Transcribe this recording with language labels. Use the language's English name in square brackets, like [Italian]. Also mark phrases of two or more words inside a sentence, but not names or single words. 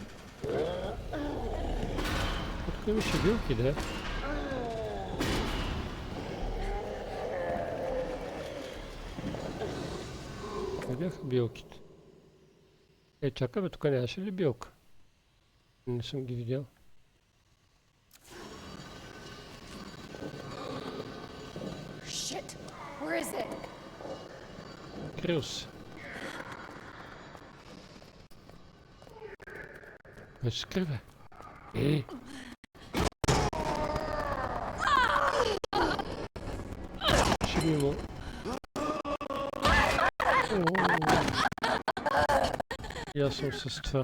[Bulgarian] Тук имаше билки, да? Къде бяха билките? Чакай бе, тук нямаше ли билка? Не съм ги видял. [English] Shit! Where is it? [Bulgarian] Крил се. Вече се криве. Ще мимо. И аз съм с това.